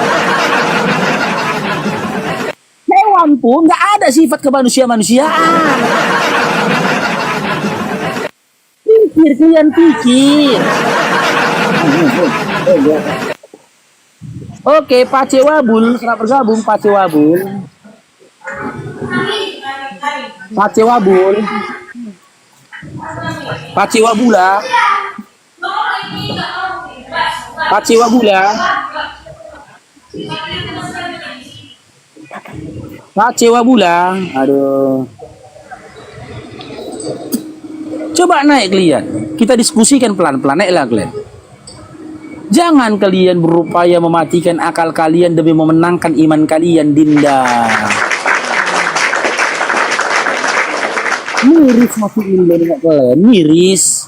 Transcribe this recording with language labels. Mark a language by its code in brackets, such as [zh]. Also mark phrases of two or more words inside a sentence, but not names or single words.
[id] Hewan pun nggak ada sifat kemanusiaan. Pikir, kalian pikir. Oke, Pace Wabul, selamat bergabung Pace Wabul. Pace Wabul. Pace Wabula. Pace Wabula. Pace Wabula. Aduh. Coba naik kalian. Kita diskusikan pelan-pelan, naiklah kalian. Jangan kalian berupaya mematikan akal kalian demi memenangkan iman kalian, Dinda. Miris masuk ilmu dengan kalian, miris.